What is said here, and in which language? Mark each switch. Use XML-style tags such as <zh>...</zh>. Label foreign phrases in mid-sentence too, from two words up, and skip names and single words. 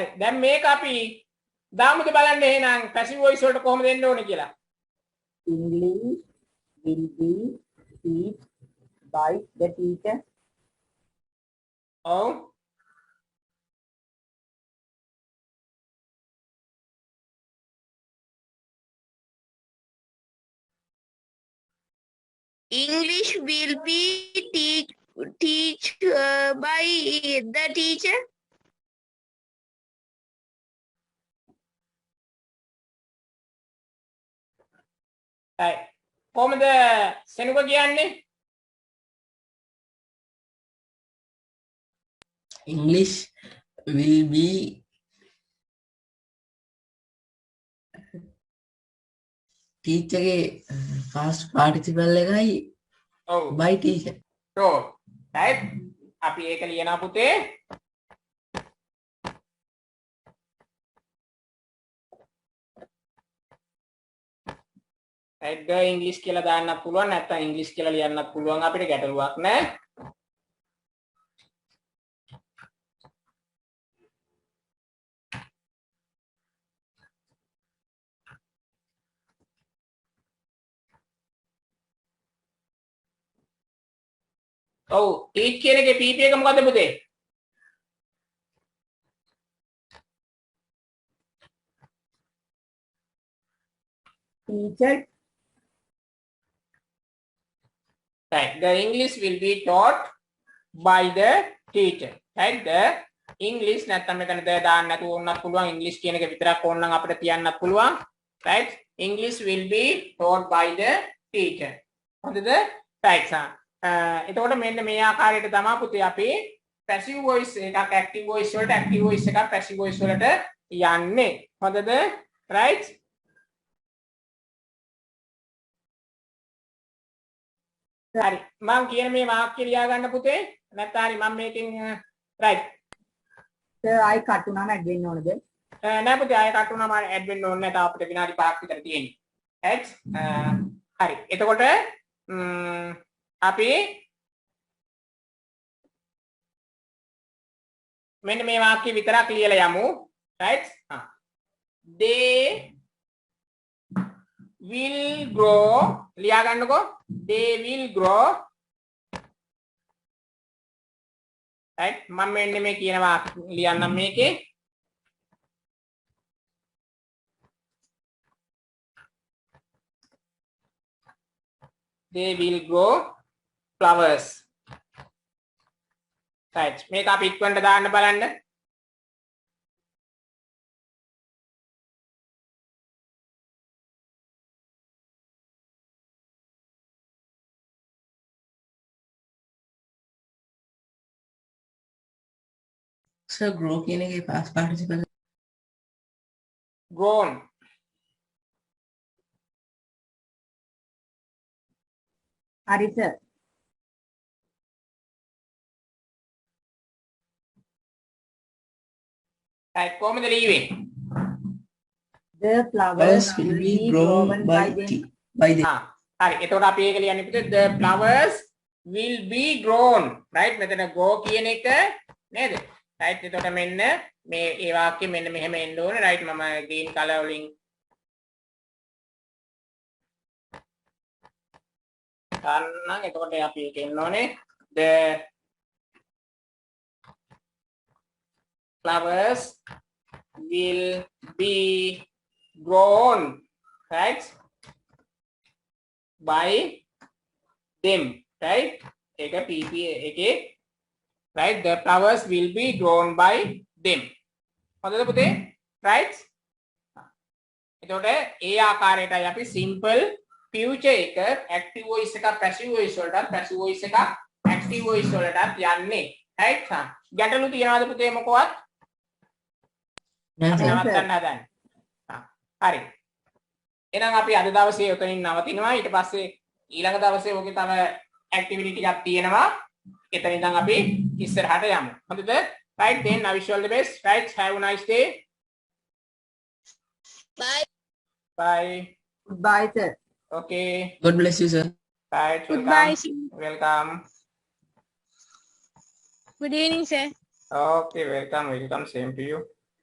<si>දැන් මේක අපි දාමුද බලන්න එහෙනම්</si> <en>passive voice</en> <si>වලට කොහොමද එන්න ඕනේ කියලා.</si> <en>English will be taught by the teacher.</en> <si>ඔව්.</si> <en>English will be teach by the teacher. right.</en> <si>කොහොමද සෙනුක කියන්නේ?</si> <en>English will be teacher ගේ past participle එකයි</en> <si>ඔව්.</si> <en>by teacher. sure. right.</en> <si>අපි ඒක ලියනවා පුතේ. right.</si> <en>the English</en> <si>කියලා දාන්නත් පුළුවන් නැත්නම් English කියලා ලියන්නත් පුළුවන් අපිට ගැටලුවක් නැහැ. ඔව් teach කියන එකේ PP එක මොකද්ද පුතේ?</si> <en>Teacher. right. The English will be taught by the teacher. right. The English</en> <si>නැත්නම් මෙතන ද දාන්න නැතුව වුණත් පුළුවන් English කියන එක විතරක් ඕන නම් අපිට තියන්නත් පුළුවන්.</si> <en>right. English will be taught by the teacher.</en> <si>හොඳද? right. එතකොට මෙන්න මේ ආකාරයට තමයි පුතේ අපි</si> <en>passive voice</en> <si>එකක්</si> <en>active voice</en> <si>වලට</si> <en>active voice</en> <si>එකක්</si> <en>passive voice</en> <si>වලට යන්නේ. හොඳද? right. හරි. මම කියන මේ වාක්‍ය ලියා ගන්න පුතේ. නැත්නම් හරි මම මේකෙන් right.</si> <en>sir I cut</en> <si>වුණාම add වෙන්න ඕනද? නෑ පුතේ ආයෙ කට් වුණාම ඇඩ් වෙන්න ඕනේ නැහැ. තාම අපිට විනාඩි 5ක් විතර තියෙන්නේ. right. හරි. එතකොට අපි මෙන්න මේ වාක්‍ය විතරක් ලියලා යමු.</si> <en>right. they will grow.</en> <si>ලියා ගන්නකෝ.</si> <en>They will grow. right</en> <si>මම මෙන්න මේ කියනවා ලියන්නම් මේකේ.</si> <en>they will grow flowers.</en> <si>right මේක අපි ඉක්මනට දාන්න බලන්න.</si> <en>Sir, grow</en> <si>කියන එකේ</si> <en>past participle grown.</en> <si>හරි sir. right කොහොමද ලියුවේ?</si> <en>The flowers flowers will be grown by them.</en> <si>හරි එතකොට අපි ඒක ලියන්නේ පුතේ</si> <en>the flowers will be grown.</en> <si>right මෙතන grow කියන එක නේද? right එතකොට මෙන්න මේ ඒ වාක්‍යෙ මෙන්න මෙහෙම එන්න ඕනේ. right මම</si> <en>green color</en> <si>වලින් ගන්නම්. එතකොට අපි ඒක එන්න ඕනේ</si> <en>the flowers will be grown right by them. right</en> <si>ඒක pp එකේ</si> <en>right the flowers will be grown by them.</en> <si>හොඳද පුතේ? right එතකොට ඒ ආකාරයටයි අපි</si> <en>simple future</en> <si>එක</si> <en>active voice</en> <si>එකක්</si> <en>passive voice</en> <si>වලට</si> <en>passive voice</en> <si>එකක්</si> <en>active voice</en> <si>වලට යන්නේ. right ගැටලු තියනවාද පුතේ මොකවත්?</si> <en>Yes, sir.</en> <si>නවත්තන්න හදන්නේ. හරි. එහෙනම් අපි අද දවසේ උතනින් නවතිනවා. ඊට පස්සේ ඊළඟ දවසේ ඔගේ තව activity ටිකක් තියෙනවා. එතන ඉඳන් අපි ඉස්සරහට යමු. හොඳද?</si> <en>right then I wish you all the best. right have a nice day. Bye. Bye. Goodbye sir. okay. God bless you, sir. right Goodbye. welcome. Good evening, sir. okay welcome same to you.</en>